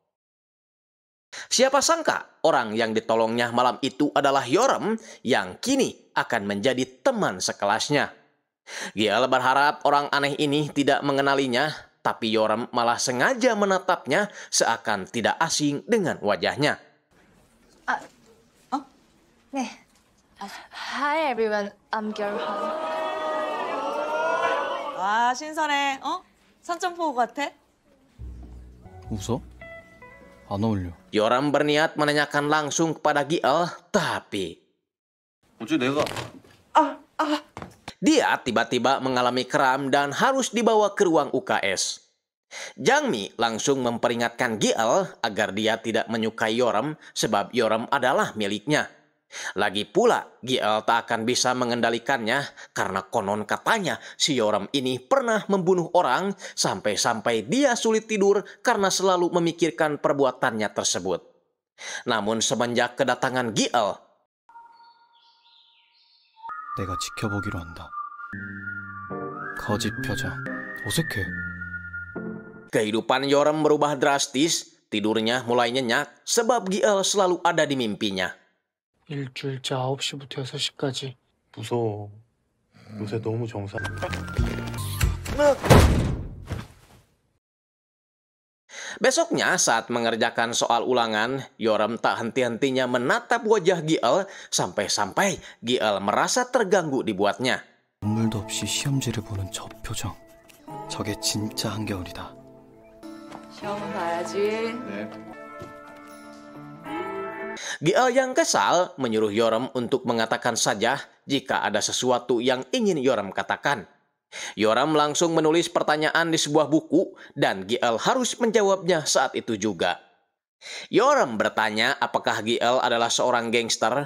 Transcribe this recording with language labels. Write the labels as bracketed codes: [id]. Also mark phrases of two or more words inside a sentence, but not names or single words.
[id] Siapa sangka orang yang ditolongnya malam itu adalah Yorem yang kini akan menjadi teman sekelasnya. Giel berharap orang aneh ini tidak mengenalinya, tapi Yorem malah sengaja menatapnya seakan tidak asing dengan wajahnya. [ko] 네. [en] Hi everyone, I'm Gerhan. [ko] 아, 신선해. 어? 선점포 같아? 웃어? 안 어울려. [id] Yoram berniat menanyakan langsung kepada Giel, tapi [ko] 어째 내가 [id] dia tiba-tiba mengalami kram dan harus dibawa ke ruang UKS. Jangmi langsung memperingatkan Giel agar dia tidak menyukai Yoram sebab Yoram adalah miliknya. Lagi pula, Giel tak akan bisa mengendalikannya karena konon katanya si Yoram ini pernah membunuh orang sampai-sampai dia sulit tidur karena selalu memikirkan perbuatannya tersebut. Namun semenjak kedatangan Giel, [ko] 내가 지켜보기로 한다. 거짓 표정. 어색해. [id] kehidupan Yoram berubah drastis, tidurnya mulai nyenyak sebab Giel selalu ada di mimpinya. [ko] 일주일째 9시부터 6시까지. 무서워. 요새 너무 정상. [id] Besoknya saat mengerjakan soal ulangan, Yoram tak henti-hentinya menatap wajah Giel sampai-sampai Giel merasa terganggu dibuatnya. [ko] 눈물도 없이 시험지를 보는 저 표정. 저게 진짜 한겨울이다. 시험은 봐야지. [id] Giel yang kesal menyuruh Yoram untuk mengatakan saja jika ada sesuatu yang ingin Yoram katakan. Yoram langsung menulis pertanyaan di sebuah buku dan Giel harus menjawabnya saat itu juga. Yoram bertanya apakah Giel adalah seorang gangster.